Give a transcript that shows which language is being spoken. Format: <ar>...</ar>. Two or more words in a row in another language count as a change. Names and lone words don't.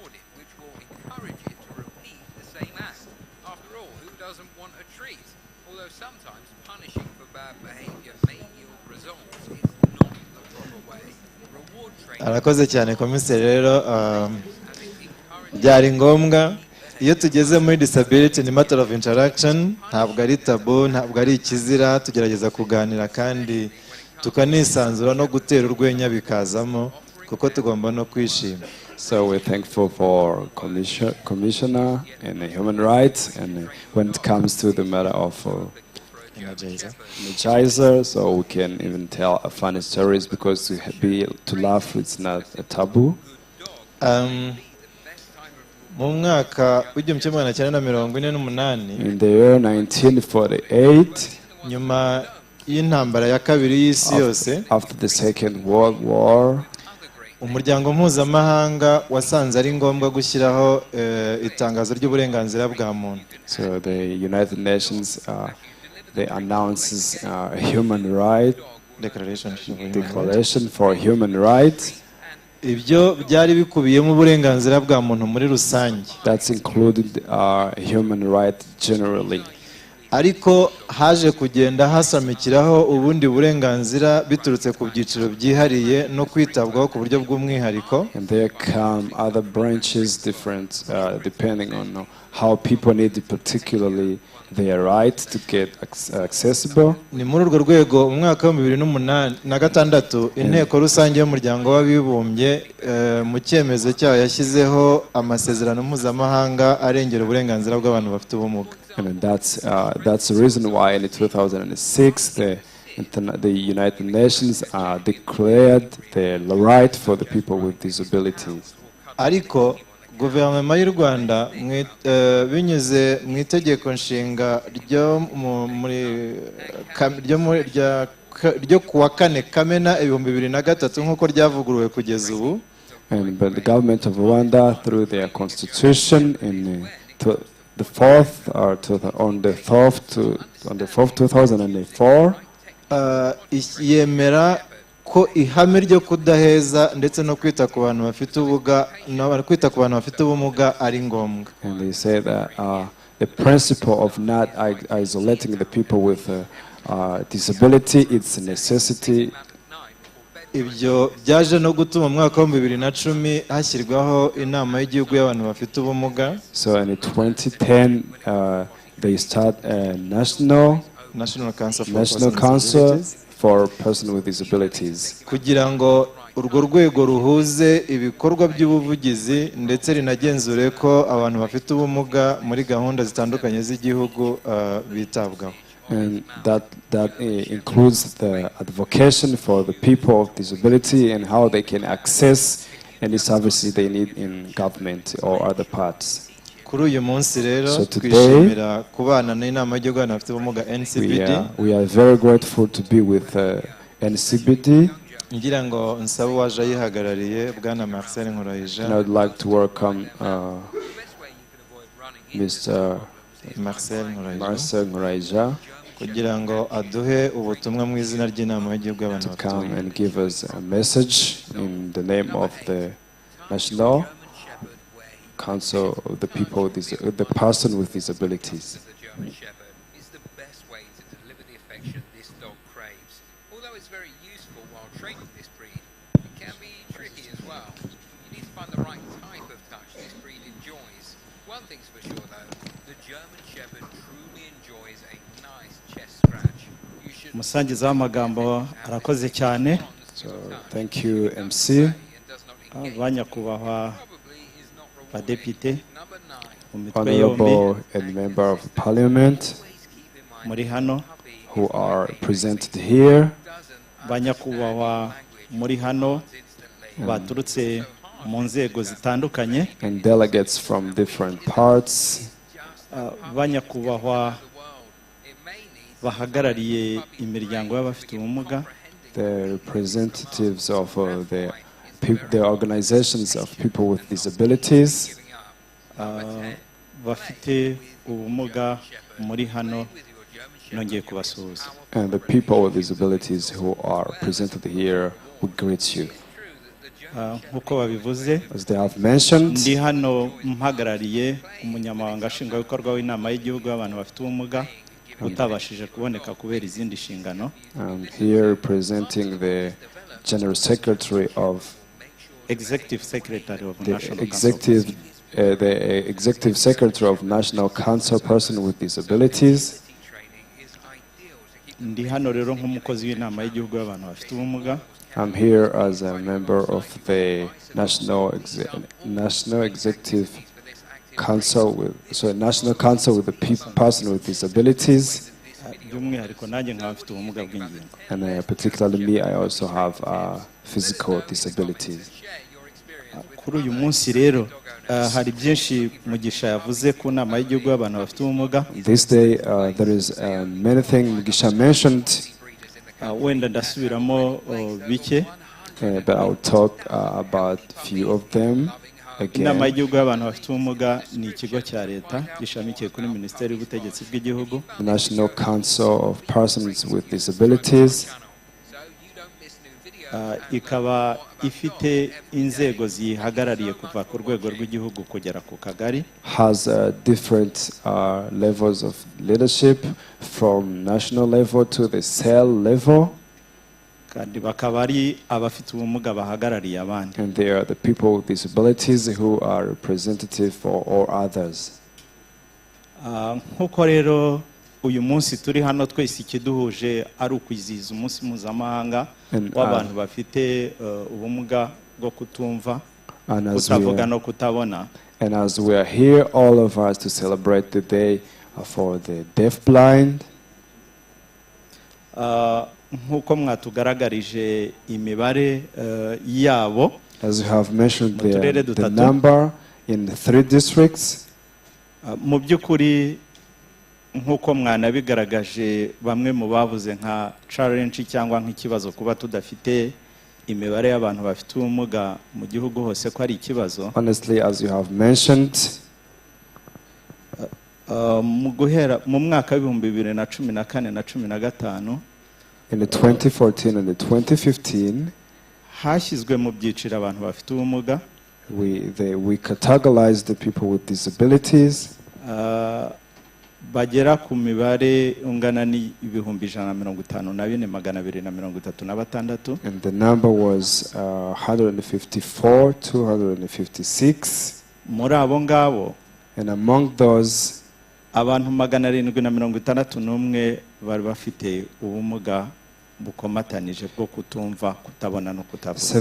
<rw>Arakoze cyane komiseri. Rero byari ngombwa iyo tugeze muri disability ni</rw> <en>matter of interaction,</en> <rw>ntabwo ari tabu, ntabwo ari ikizira, tugerageza kuganira kandi tukanisanzura no gutera urwenya bikazamo kuko tugomba no kwishima.</rw> <en>So we're thankful for Commissioner and Human Rights, and when it comes to the matter of energizer, so we can even tell funny stories because to laugh it's not a taboo.</en> <rw>Mu mwaka w'igihumbi kimwe magana cyenda mirongo ine n'umunani,</rw> <en>in the year 1948,</en> <rw>nyuma y'intambara ya kabiri y'isi yose,</rw> <en>after the Second World War,</en> <rw>umuryango mpuzamahanga wasanze ari ngombwa gushyiraho itangazo ry'uburenganzira bwa muntu.</rw> <en>So the United Nations they announces a human right declaration for human rights. declaration for human rights.</en> <rw>ibyo byari bikubiyemo uburenganzira bwa muntu muri rusange,</rw> <en>That's included human right generally.</en> <rw>ariko haje kugenda hasamikiraho ubundi burenganzira biturutse ku byiciro byihariye no kwitabwaho ku buryo bw'umwihariko.</rw> <en>And there come other branches different depending on how people need particularly their right to get accessible.</en> <rw>Ni muri urwo rwego mu mwaka wa 2006 inteko rusange y'umuryango w'abibumbye mu cyemezo cyayo yashyizeho amasezerano mpuzamahanga arengera uburenganzira bw'abantu bafite ubumuga.</rw> <en>And that's the reason why in 2006 the United Nations declared the right for the people with disabilities.</en> <rw>Ariko guverinoma y'u Rwanda binyuze mu itegeko nshinga ryo kuwa 4 Kamena 2003 nk'uko ryavuguruwe kugeza ubu.</rw> <en>But the government of Rwanda through their constitution in the 4th or on the 4th 2004</en> <rw>yemera ko ihame ryo kudaheza ndetse no kwita ku bantu bafite ubumuga ari ngombwa.</rw> <en>And they say that the principle of not isolating the people with disability, it's a necessity.</en> <rw>Ibyo byaje no gutuma mu mwaka wa 2010 hashyirwaho inama y'igihugu y'abantu bafite ubumuga.</rw> <en>So in 2010 they start a national council for persons with disabilities.</en> <rw>Kugira ngo urwo rwego ruhuze ibikorwa by'ubuvugizi ndetse rinagenzure ko abantu bafite ubumuga muri gahunda zitandukanye z'igihugu bitabwaho.</rw> <en>And that includes the advocacy for the people of disability and how they can access any services they need in government or other parts.</en> <rw>Kuri uyu munsi rero</rw> <en>So today,</en> <rw>twishimira kubana n'inama y'igihugu y'abantu bafite ubumuga NCBD.</rw> <en>We are very grateful to be with NCBD.</en> <rw>Ngira ngo nsaba waje ayihagarariye bwana Marcel Nkurayija.</rw> <en>And I would like to welcome Mr. Marcel Nkurayija</en> <rw>kugira ngo aduhe ubutumwa mu izina ry'inama y'igihugu y'abantu</rw> <en>to</en> <rw>bafite</rw> <en>come</en> <rw>ubumuga.</rw> <en>and give us a message in the name of the National Council of the people, the person with disabilities. Is the best way to deliver the affection this dog craves. Although it's very useful while training this breed, it can be tricky as well. You need to find the right type of touch this breed enjoys. One thing's for sure though, the German Shepherd truly enjoys a nice chest scratch. You should</en> <rw>umusangiza w'amagambo arakoze cyane.</rw> <en>So thank you, MC.</en> <rw>Banyakubahwa badepite mu mitwe yombi</rw> <en>Honorable and member of parliament</en> <rw>muri hano,</rw> <en>who are presented here,</en> <rw>banyakubahwa muri hano baturutse mu nzego zitandukanye,</rw> <en>and delegates from different parts,</en> <rw>banyakubahwa bahagarariye imiryango y'abafite ubumuga,</rw> <en>the representatives of the organizations of people with disabilities,</en> <rw>bafite ubumuga muri hano, nongeye kubasuhuza.</rw> <en>and the people with disabilities who are presented here. We greet you.</en> <rw>Nk'uko babivuze,</rw> <en>As they have mentioned,</en> <rw>ndi hano mpagarariye umunyamabanga nshingwabikorwa w'inama y'igihugu y'abantu bafite ubumuga utabashije kuboneka kubera izindi nshingano.</rw> <en>I'm here representing the General Secretary of Executive Secretary of the National Council. the Executive Secretary of National Council Person with Disabilities.</en> <rw>Ndi hano rero nk'umukozi w'inama y'igihugu y'abantu bafite ubumuga.</rw> <en>I'm here as a member of the National Executive Council National Council with the person with disabilities.</en> <rw>By'umwihariko nanjye nkaba mfite ubumuga bw'ingingo.</rw> <en>And particularly me, I also have physical disabilities.</en> <rw>Kuri uyu munsi rero hari byinshi Mugisha yavuze ku nama y'igihugu y'abantu bafite ubumuga.</rw> <en>This day there is many things Mugisha mentioned,</en> <rw>Wenda ndasubiramo bike.</rw> <en>but I'll talk about few of them.</en> <rw>inama y'igihugu y'abantu bafite ubumuga ni ikigo cya leta gishamikiye kuri minisiteri y'ubutegetsi bw'igihugu.</rw> <en>The National Council of Persons with Disabilities.</en> <rw>Ikaba ifite inzego zihagarariye kuva ku rwego rw'igihugu kugera ku kagari.</rw> <en>Has different levels of leadership from national level to the cell level.</en> <rw>Kandi bakaba ari abafite ubumuga bahagarariye abandi.</rw> <en>And they are the people with disabilities who are representative for all others.</en> <rw>Nkuko rero uyu munsi turi hano twese ikiduhuje ari ukwizihiza umunsi mpuzamahanga w'abantu bafite ubumuga bwo kutumva, kutavuga no kutabona.</rw> <en>And as we are here, all of us to celebrate the day for the deaf-blind.</en> <rw>Nkuko mwatugaragarije imibare yabo,</rw> <en>as you have mentioned the number in the 3 districts.</en> <rw>Mu by'ukuri nkuko mwanabigaragaje bamwe mu bavuze nka challenge cyangwa nk'ikibazo kuba tudafite imibare y'abantu bafite ubumuga mu gihugu hose ko ari ikibazo.</rw> <en>Honestly, as you have mentioned,</en> <rw>mu mwaka w'ibihumbi 2014 na 2015,</rw> <en>in the 2014 and the 2015,</en> <rw>hashyizwe mu byiciro abantu bafite ubumuga.</rw> <en>We categorized the people with disabilities.</en> <rw>Bagera ku mibare ungana ni 154,236.</rw> <en>And the number was 154,256.</en> <rw>Muri abo ngabo,</rw> <en>and among those,</en> <rw>abantu 761 bari bafite ubumuga bukomatanije bwo kutumva, kutabona no kutavuga.</rw>